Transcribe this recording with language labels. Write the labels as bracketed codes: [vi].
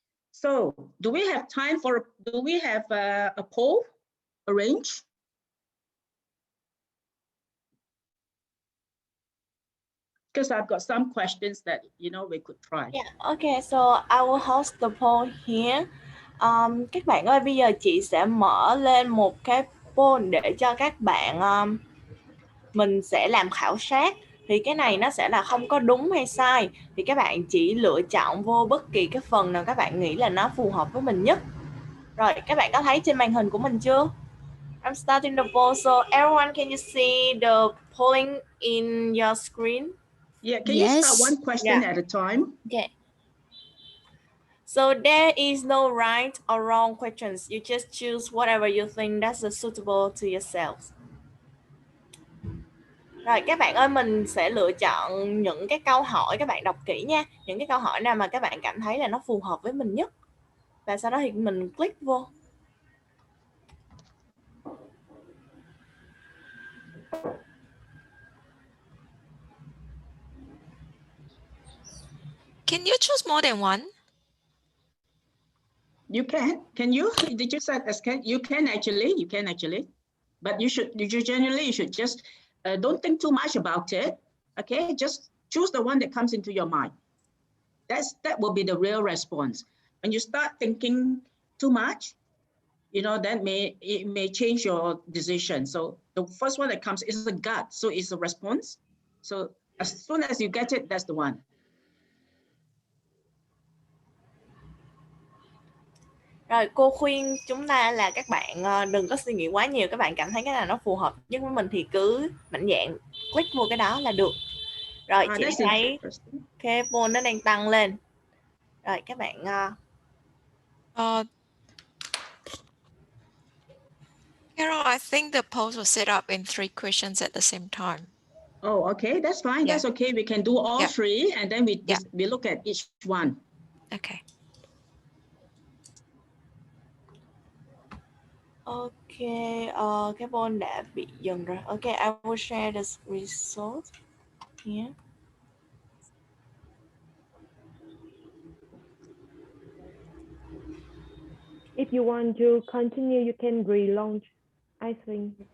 [en] So do we have time for, do we have a poll arranged? Because I've got some questions that, you know, we could try. Yeah, okay, so I will host the poll here. [vi] Các bạn ơi, bây giờ chị sẽ mở lên một cái poll để cho các bạn mình sẽ làm khảo sát. Thì cái này nó sẽ là không có đúng hay sai. Thì các bạn chỉ lựa chọn vô bất kỳ cái phần nào các bạn nghĩ là nó phù hợp với mình nhất. Rồi, các bạn có thấy trên màn hình của mình chưa? [en] I'm starting the poll. So everyone, can you see the polling in your screen? Yeah, can you start one question at a time? Okay. So there is no right or wrong questions. You just choose whatever you think that's suitable to yourselves. [vi] Rồi các bạn ơi, mình sẽ lựa chọn những cái câu hỏi, các bạn đọc kỹ nha. Những cái câu hỏi nào mà các bạn cảm thấy là nó phù hợp với mình nhất. Và sau đó thì mình click vô. [en] Can you choose more than one? You can you? Did you say you can actually, but you should just don't think too much about it. Okay, just choose the one that comes into your mind. That will be the real response. When you start thinking too much, you know, it may change your decision. So the first one that comes is the gut, so it's a response. So as soon as you get it, that's the one. [vi] Rồi cô khuyên chúng ta là các bạn đừng có suy nghĩ quá nhiều. Các bạn cảm thấy cái nào nó phù hợp nhất với mình thì cứ mạnh dạn click vô cái đó là được. Rồi chị thấy cái poll nó đang tăng lên. Rồi các bạn [en] Carol, I think the polls were set up in 3 questions at the same time. Oh, okay, that's fine. Yeah. That's okay. We can do all 3 and then we look at each one. Okay. [vi] Ok, cái poll đã bị dừng rồi. [en] Ok, I will share the result here. If you want to continue, you can relaunch, I think.